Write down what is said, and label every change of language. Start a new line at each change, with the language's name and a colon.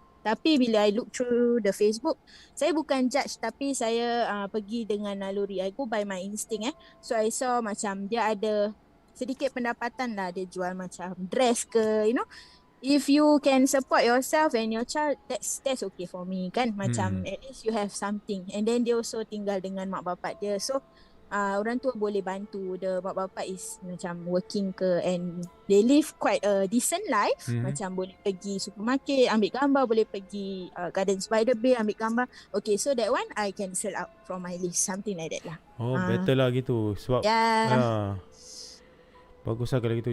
Malay: Tapi bila
English: I look through the Facebook,
Malay: saya bukan judge tapi saya pergi dengan naluri.
English: I go by my instinct So I saw macam
Malay: dia ada sedikit pendapatan lah. Dia jual macam dress ke,
English: if you can support yourself and your child, that's okay for me kan. Macam at least you have something.
Malay: And then dia also tinggal dengan mak bapak dia. So orang tua boleh bantu.
English: The mak bapak is macam working ke and they live quite a decent life.
Malay: Macam boleh pergi supermarket, ambil gambar, boleh pergi Gardens by the Bay, ambil gambar.
English: Okay, so that one I can sell out from my list. Something like that lah.
Malay: Better lah gitu. Sebab bagus lah kalau gitu.